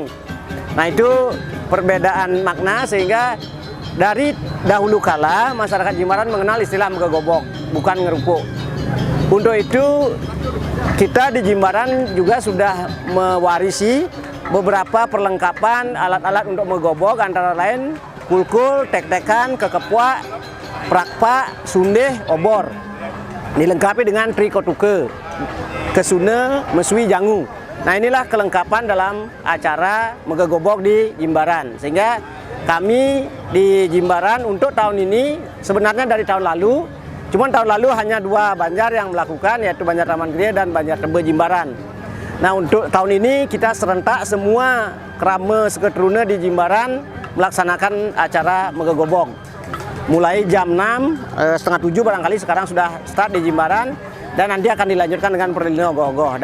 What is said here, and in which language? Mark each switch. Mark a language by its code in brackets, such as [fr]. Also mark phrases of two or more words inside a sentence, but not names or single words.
[id] Nah itu perbedaan makna, sehingga dari dahulu kala masyarakat Jimbaran mengenal istilah megegobok, bukan ngerupuk. Untuk itu kita di Jimbaran juga sudah mewarisi beberapa perlengkapan alat-alat untuk megobok, antara lain kulkul, tek-tekan, kekepuak, prakpa, sundeh, obor. Dilengkapi dengan trikotuke, kesune, mesui, jangu. Nah inilah kelengkapan dalam acara megegobok di Jimbaran. Sehingga kami di Jimbaran untuk tahun ini sebenarnya dari tahun lalu, cuman tahun lalu hanya 2 banjar yang melakukan, yaitu Banjar Taman Gria dan Banjar Tebe Jimbaran. Nah untuk tahun ini kita serentak semua krama seketruna di Jimbaran melaksanakan acara megegobok. Mulai jam 6, setengah 7 barangkali sekarang sudah start di Jimbaran, dan nanti akan dilanjutkan dengan perlindungan ogoh-ogoh.